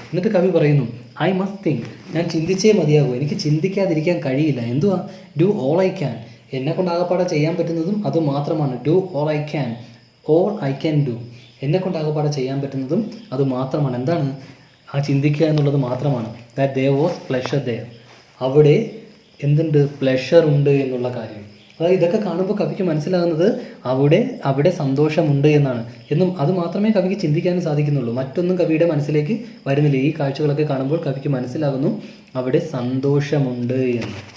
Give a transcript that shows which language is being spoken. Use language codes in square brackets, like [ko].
[ml] എന്നിട്ട് കവി പറയുന്നു [en] I must think, [ml] ഞാൻ ചിന്തിച്ചേ മതിയാകൂ, എനിക്ക് ചിന്തിക്കാതിരിക്കാൻ കഴിയില്ല. എന്തുവാ? [en] do all I can, [ml] എന്നെ കൊണ്ട് ആകപ്പാടെ ചെയ്യാൻ പറ്റുന്നതും അത് മാത്രമാണ്. [en] do all I can, all I can do, [ml] എന്നെ കൊണ്ട് ആകപ്പാടെ ചെയ്യാൻ പറ്റുന്നതും അത് മാത്രമാണ്. എന്താണ്? ആ ചിന്തിക്കുക എന്നുള്ളത് മാത്രമാണ്. [en] that there was pleasure there, [ml] അവിടെ എന്തുണ്ട്? പ്ലഷർ ഉണ്ട് എന്നുള്ള കാര്യം. അതായത് ഇതൊക്കെ കാണുമ്പോൾ കവിക്ക് മനസ്സിലാകുന്നത് അവിടെ സന്തോഷമുണ്ട് എന്നാണ്. എന്നും അത് മാത്രമേ കവിക്ക് ചിന്തിക്കാനും സാധിക്കുന്നുള്ളൂ. മറ്റൊന്നും കവിയുടെ മനസ്സിലേക്ക് വരുന്നില്ല. ഈ കാഴ്ചകളൊക്കെ കാണുമ്പോൾ കവിക്ക് മനസ്സിലാകുന്നു അവിടെ സന്തോഷമുണ്ട് എന്ന്.